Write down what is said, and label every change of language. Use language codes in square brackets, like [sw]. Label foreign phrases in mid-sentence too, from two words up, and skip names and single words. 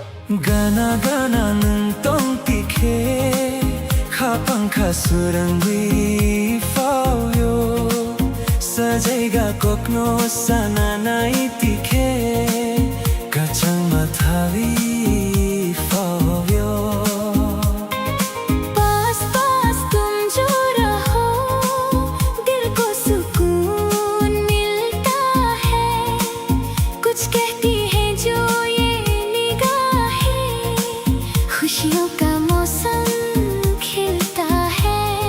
[trp] Gana gana nung tong tikhe Khapang khasurangui phao yo Sajaiga kokno sana nai tikhe Kachang mathavi phao yo [hi] पास पास तुम जो रहो दिल को सुकून मिलता है कुछ कहती है जो ये निगाहें खुशियों का मौसम खिलता है